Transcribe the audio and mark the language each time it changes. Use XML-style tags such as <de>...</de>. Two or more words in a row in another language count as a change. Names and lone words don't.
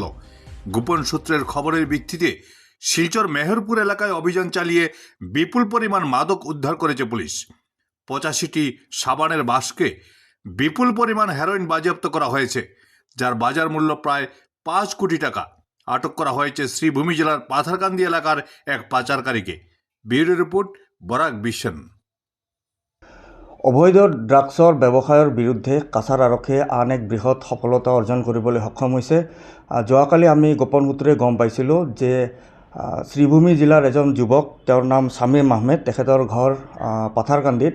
<bn>গোপন সূত্রের খবরের ভিত্তিতে শিলচর মেহেরপুর এলাকায় অভিযান চালিয়ে বিপুল পরিমাণ মাদক উদ্ধার করেছে পুলিশ। 85টি সাবানের বাক্সে বিপুল পরিমাণ হেরোইন বাজেয়াপ্ত করা হয়েছে, যার বাজার মূল্য প্রায় 5 কোটি টাকা। আটক করা হয়েছে শ্রীভূমি জেলার পাথারকান্দি এলাকার এক পাচারকারীকে। ব্যুরো রিপোর্ট বরাক বিশ্বন।</bn> <as>অবৈধ ড্ৰাগছৰ ব্যৱসায়ৰ বিৰুদ্ধে কাছাৰ আৰক্ষীয়ে আন এক বৃহৎ সফলতা অৰ্জন কৰিবলৈ সক্ষম হৈছে। যোৱাকালি আমি গোপন সূত্ৰে গম পাইছিলোঁ যে শ্ৰীভূমি জিলাৰ এজন যুৱক, তেওঁৰ নাম শামীম আহমেদ, তেখেতৰ ঘৰ পাথাৰকান্দিত।</as>